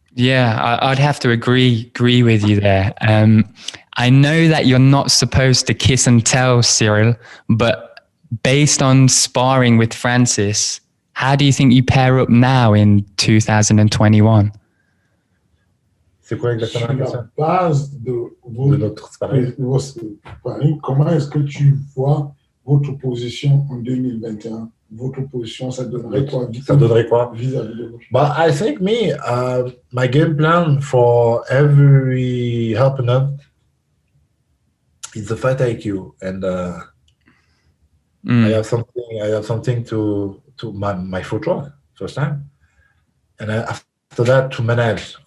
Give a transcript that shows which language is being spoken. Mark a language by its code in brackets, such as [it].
[en] Yeah, I'd have to agree with you there. I know that you're not supposed to kiss and tell, Ciryl, but based on sparring with Francis, how do you think you pair up now in 2021? [fr] C'est quoi exactement la question? La base de notre sparring. Comment est-ce que tu vois votre position en 2021? Votre position, ça donnerait quoi? Vis-à-vis de votre... [en] But I think my game plan for every opponent is the fight IQ, and I have something to my footwork first time, and after that to manage.